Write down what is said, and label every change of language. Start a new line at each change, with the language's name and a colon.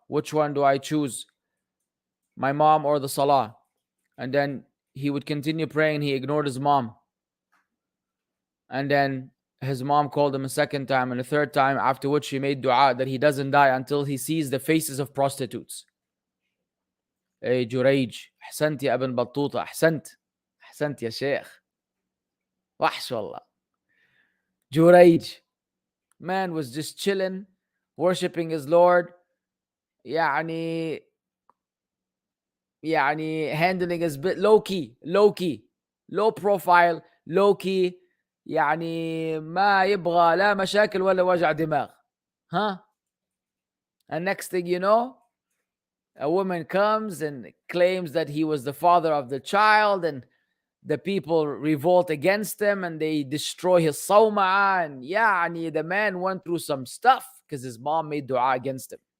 English: Which one do I choose? My mom or the Salah? And then he would continue praying. He ignored his mom. And then his mom called him a second time and a third time, after which he made dua that he doesn't die until he sees the faces of prostitutes.
Arabic: Hey Jurayj, أحسنت يا ابن بطوطة, أحسنت يا شيخ. وحش والله.
English: Jurayj, man was just chilling, worshipping his Lord, يعني handling his bit low key, low profile, low key,
Arabic: يعني ما يبغى لا مشاكل ولا وجع دماغ. Huh?
English: And next thing you know, a woman comes and claims that he was the father of the child, and the people revolt against him and they destroy his sawma'a. And يعني the man went through some stuff because his mom made dua against him.